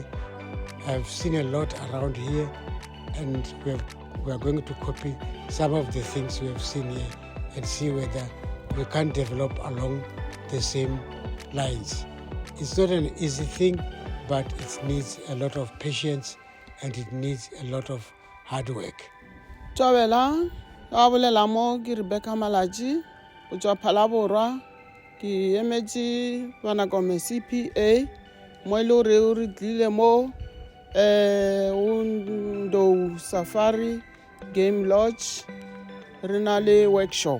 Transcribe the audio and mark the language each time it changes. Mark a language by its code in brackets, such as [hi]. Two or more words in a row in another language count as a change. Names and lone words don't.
[en] I've seen a lot around here, and we are going to copy some of the things we have seen here and see whether we can develop along the same lines. It's not an easy thing, but it needs a lot of patience and it needs a lot of hard work. [nso] Tjabela, ga bolela mo ke Rebecca Malaji, o tswa Phalaborwa, ke emetse Banakome CPA, mo e le gore o re tlile mo Ndou Safari Game Lodge, re na le workshop.